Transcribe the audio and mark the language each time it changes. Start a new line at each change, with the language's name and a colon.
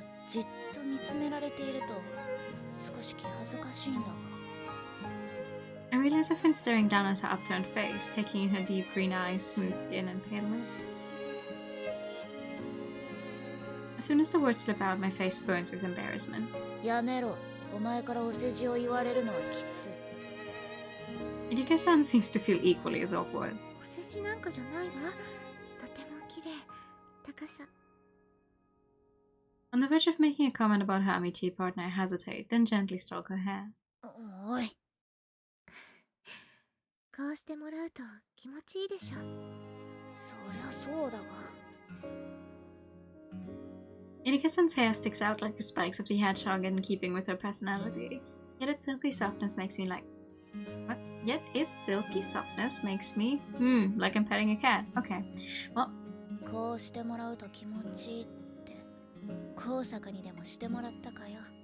Japanese: じっと見つめられていると少し気恥ずかしいんだが。
English: I realize I've been staring down at her upturned face, taking in her deep green eyes, smooth skin, and pale lips. As soon as the words slip out, my face burns with embarrassment.
Japanese: やめろ。お前からお世辞を言われるのはきつい。
English: Erika-san seems to feel equally as awkward.
Japanese: お世辞なんかじゃないわ。とても綺麗。高さ。
English: On the verge of making a comment about her amitié partner, I hesitate, then gently stroke her hair.
Japanese: おい。こうしてもらうと気持ちいいでしょ。そりゃそうだが。
English: Erika-san's hair sticks out like the spikes of the hedgehog in keeping with her personality. Yet its silky softness makes me like... What? Yet its silky softness makes me... like I'm petting a cat. Okay. Well...
Japanese: こうしてもらうと気持ちいいって、高坂にでもしてもらったかよ。